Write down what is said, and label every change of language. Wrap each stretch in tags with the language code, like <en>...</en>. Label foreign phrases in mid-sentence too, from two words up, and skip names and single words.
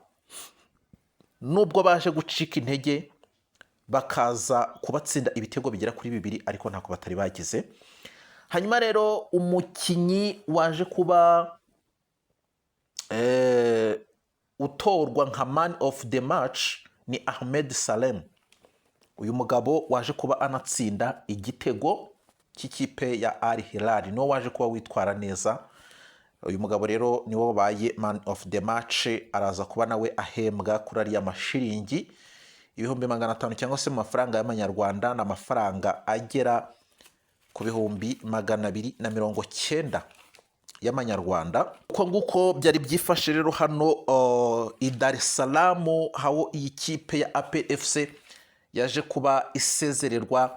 <rw>Nubwo baje gucika intege bakaza kubatsinda ibitego bigera kuri 2, ariko ntako batari bagize. Hanyuma rero umukinnyi waje kuba utorwa nka</rw> <en>man of the match</en> <rw>ni Ahmed Salem. Uyu mugabo waje kuba anatsinda igitego cy'ikipe ya Al Hilal, no waje kuba witwara neza. Uyu mugabo rero niwe wabaye</rw> <en>man of the match,</en> <rw>araza kuba nawe ahembwa kuri ariya mashiringi 500 cyangwa se mu mafaranga y'amanyarwanda na mafaranga agera ku 290 y'amanyarwanda. Uko nguko byari byifashe rero hano i Dar es Salaam, aho iyi kipe ya APR FC yaje kuba isezererwa.</rw>